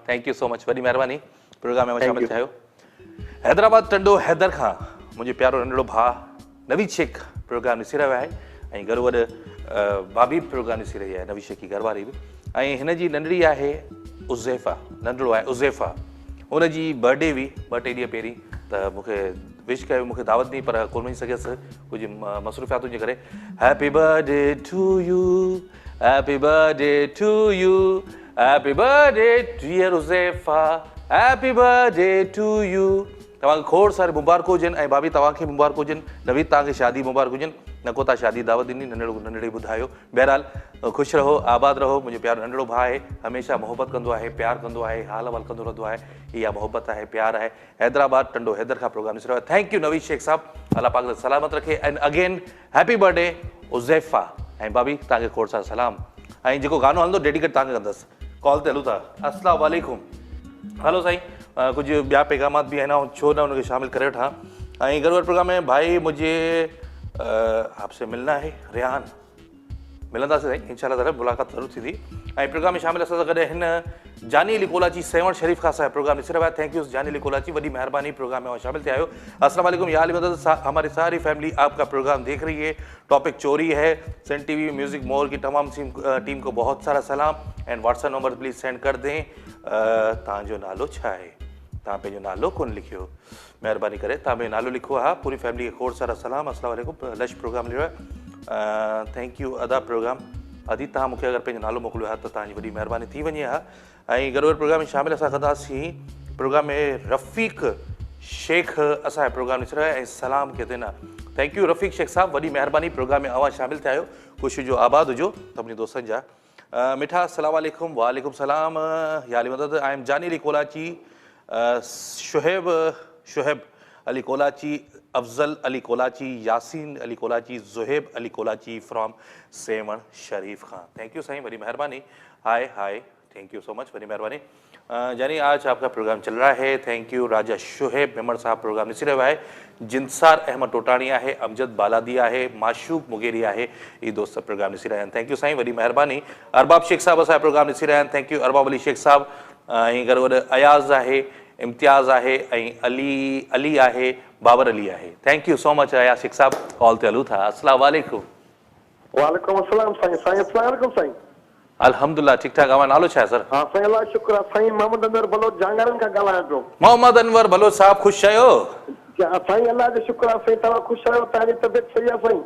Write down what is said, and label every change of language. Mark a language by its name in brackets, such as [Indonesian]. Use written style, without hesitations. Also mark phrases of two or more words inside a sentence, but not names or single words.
[English] thank you so much, [Sindhi] वॾी महिरबानी प्रोग्राम में शामिल थियो। हैदराबाद टंडो हैदर खां मुंहिंजो प्यारो नंढड़ो भाउ नवीद शेख प्रोग्राम ॾिसी रहियो आहे ऐं गॾो गॾु भाभी प्रोग्राम ॾिसी रही आहे, नवीद शेख की घरवारी बि। ऐं हिन जी नंढड़ी आहे उज़ैफ़ा, नंढड़ो आहे उज़ैफ़ा, हुनजी बर्थडे हुई 2-3 ॾींहं पहिरीं, त मूंखे विश कयो, मूंखे दावत ॾिनी पर कोन वञी सघियसि कुझु मसरूफ़ियातुनि जे करे। [English] happy birthday to you, happy birthday to you, happy birthday dear Uzaifa, happy birthday to you. [Sindhi] तव्हांखे खोड़ सारे मुबारक हुजनि ऐं भाभी तव्हांखे मुबारक हुजनि, नवीद तव्हांखे शादी मुबारक हुजनि, न को तव्हां शादी दावत ॾिनी, नंढड़े ॿुधायो। बहरहाल ख़ुशि रहो, आबाद रहो, मुंहिंजो प्यारो नंढड़ो भाउ आहे, हमेशह मोहबत कंदो आहे, प्यार कंदो आहे, हाल अहवाल कंदो रहंदो आहे, इहा मोहबत आहे, प्यार आहे। हैदराबाद टंडो हैदर खां प्रोग्राम ॾिसी रहियो आहे। [English] thank you [Sindhi] नवीद शेख साहब, अल्लाह पाक सलामत रखे। [English] and again happy birthday [Sindhi] उज़ैफ़ा। ऐं भाभी तव्हांखे खोड़ सारा सलाम, ऐं जेको गानो हलंदो डेडिकेट तव्हांखे कंदसि। कॉल ते हलूं था। [Arabic] السلام عليكم. [Sindhi] हलो साईं, कुछ ॿिया पैगामात भी है ना, छो ना उनके शामिल करे वठां। ऐं गॾु प्रोग्राम में [Urdu] بھائی مجھے آپ سے ملنا ہے रेहान, [Sindhi] मिलंदासीं साईं [Arabic] إن شاء الله تعالى, [Sindhi] मुलाक़ात ज़रूरु थींदी। ऐं प्रोग्राम में शामिल असां सां गॾु हिन जानी अली कोलाची सेवण शरीफ़ खां असांजो प्रोग्राम ॾिसी रहिया। [English] thank you [Sindhi] जानी अली कोलाची, वॾी महिरबानी प्रोग्राम में शामिल थिया आहियो। [Arabic] السلام عليكم [Urdu] یا علی مدد، ہماری ساری فیملی آپ کا پروگرام دیکھ رہی ہے. ٹاپک چوری ہے. سن ٹی وی میوزک مال کی تمام ٹیم کو بہت سارا سلام [English] and WhatsApp number please send [Urdu] کر دیں. [Sindhi] तव्हांजो नालो छा आहे? तव्हां पंहिंजो नालो कोन लिखियो, महिरबानी करे तव्हां पंहिंजो नालो लिखो। हा, पूरी फैमिली खे खोड़ सारा सलाम। [Arabic] السلام عليكم, [Sindhi] लश प्रोग्राम लियो आहे। [English] thank you [Sindhi] अदा प्रोग्राम अदी, तव्हां मूंखे अगरि पंहिंजो नालो मोकिलियो आहे त तव्हांजी वॾी महिरबानी थी वञे हा। ऐं गॾो गॾु प्रोग्राम में शामिल असां कंदासीं प्रोग्राम में रफ़ीक शेख असांजो प्रोग्राम ॾिसी रहिया ऐं सलाम कहते न। [English] thank you [Sindhi] रफ़ीक शेख साहब, वॾी महिरबानी प्रोग्राम में अवां शामिल थिया आहियो। ख़ुशी जो आबाद हुजो सभिनी दोस्तनि जा। [Arabic] मिठा السلام عليكم. وعليكم السلام يا علي مدد. [English] I am Jani Ali Kolachi, Shuhaib Ali Kolachi, Afzal Ali Kolachi, Yasin Ali Kolachi, Zuhaib Ali Kolachi from Sehwan Sharif खां। thank you साईं, [Urdu] بڑی مہربانی. [English] हाय हाय, thank you so much, [Urdu] بڑی مہربانی. جانی آج آپ کا پروگرام چل رہا ہے, [English] thank you. [Sindhi] राजा शुहेब मेमण साहब प्रोग्राम ॾिसी रहियो आहे। जिनसार अहमद टोटाणी आहे, अमजद बालादी आहे, माशूक मुगेरी आहे, ये दोस्त प्रोग्राम ॾिसी रहिया आहिनि। [English] thank you [Sindhi] साईं, वॾी मेहरबानी। अरबाब शेख साहब असांजो प्रोग्राम ॾिसी रहिया आहिनि। [English] thank you [Sindhi] अरबाब अली शेख साहब। ऐं गॾो गॾु अयाज़ आहे, इम्तियाज़ आहे ऐं अली आहे, बाबर अली आहे। [English] thank you so much [Sindhi] अयाज़ शेख साहब। कॉल ते हलूं था। [Arabic] السلام عليكم. وعليكم السلام साईं। साईं السلام عليكم साईं। [Sindhi] अल्हम्दुलिल्लाह, ठीक ठाक। अवां नालो छा आहे सर? हाँ साईं, अल्लाह शुक्र आहे साईं। मोहम्मद अनवर बलोच जांगारन का ॻाल्हायां पियो। मोहम्मद अनवर बलोच साहब, ख़ुशि आहियो? साईं अल्लाह जो शुक्र आहे साईं, तव्हां ख़ुशि आहियो? तव्हांजी तबियत सही आहे साईं?